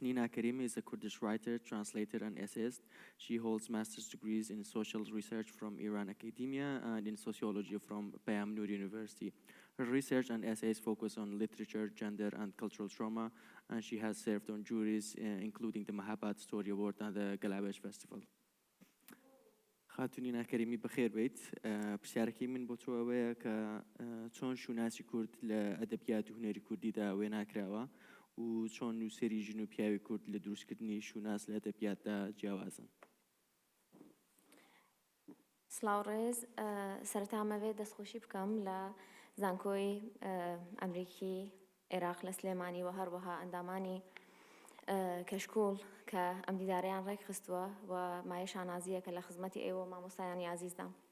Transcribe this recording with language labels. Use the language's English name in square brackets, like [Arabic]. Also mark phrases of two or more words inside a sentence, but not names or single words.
[English] Nina Karimi is a Kurdish writer, translator, and essayist. She holds master's degrees in social research from Iran Academia and in sociology from Payam Noor University. Her research and essays focus on literature, gender, and cultural trauma, and she has served on juries, including the Mahabat Story Award and the Galabesh Festival. [Central Kurdish] خاتونینا کەریمی بەخێر بیت. پرسیارەکەی من بۆ تۆ ئەوەیە کە چۆن شوناسی کورد لە ئەدەبیات و هونەری کوردیدا وێ ناکراوە و چۆن نووسێری ژن و پیاوی کورد لە دروستکردنی شوناس لە ئەدەبیاتدا جیاوازن. سڵاو ڕێز، سەرەتا مەوێت دەستخۆشی بکەم لە زانکۆی ئەمریکی عێراق لە سلێمانی و هەروەها ئەندامانی کەشکۆڵ کە ئەم دیدارەیان ڕێک خستووە و مایە شانازیە کە لە خزمەتی ئێوە مامۆستایانی عزیزدام.